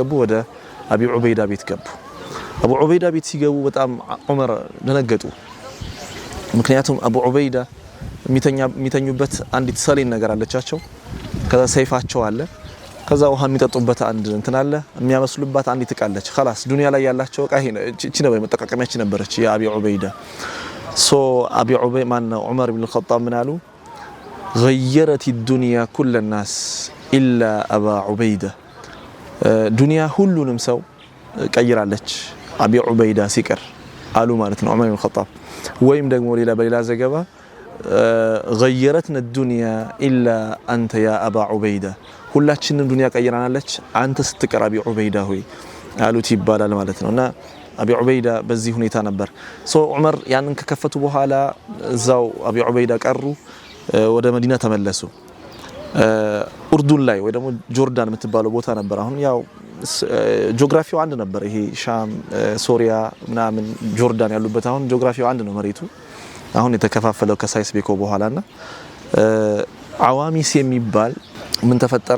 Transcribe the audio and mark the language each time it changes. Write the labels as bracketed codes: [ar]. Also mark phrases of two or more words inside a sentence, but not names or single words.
[am] ወደ አቢ ዑበይዳ ቤት ገቡ። አቡ ዑበይዳ ቤት ሲገቡ በጣም ዑመር ደነገጡ። ምክንያቱም አቡ ዑበይዳ የሚተኙበት አንዲት ሰሌን ነገር አለቻቸው። ከዛ ሰይፋቸው አለ። ከዛ ውሃ የሚጠጡበት አንድ እንትን አለ። የሚያመስሉባት አንዲት እቃ አለች። خلاص ዱንያ ላይ ያላቸው እቃ ይሄ እቺ ነው መጠቃቀሚያችን ነበረች የአቢ ዑበይዳ። አቢ ዑበይዳ ማነው ዑመር ኢብኑ አልኸጣብ ምን አሉ? [ar] غيرت الدنيا كل الناس إلا أبا عبيدة [am] ዱንያ ሁሉንም ሰው ቀይራለች አቢ ዑበይዳ ሲቀር አሉ ማለት ነው ዑመር ኢብኑ አልኸጣብ። ወይም ደግሞ በሌላ ዘገባ [ar] غيرتنا الدنيا إلا أنت يا أبا عبيدة [am] ሁላችንም ዱንያ ቀይራናለች አንተ ስትቀር አቢ ዑበይዳ ሆይ አሉት ይባላል ማለት ነውና አቢ ዑበይዳ በዚህ ሁኔታ ነበር። ዑመር ያንን ከከፈቱ በኋላ እዛው አቢ ዑበይዳ ቀሩ። ወደ መዲና ተመለሱ። ኡርዱን ላይ ወይ ደግሞ ጆርዳን የምትባለው ቦታ ነበር። አሁን ያው ጂኦግራፊው አንድ ነበር። ይሄ ሻም፣ ሶሪያ ምናምን ጆርዳን ያሉበት አሁን ጂኦግራፊው አንድ ነው መሬቱ። አሁን የተከፋፈለው ከሳይስ ቤኮ በኋላና አዋሚስ የሚባል ምን ተፈጠረ?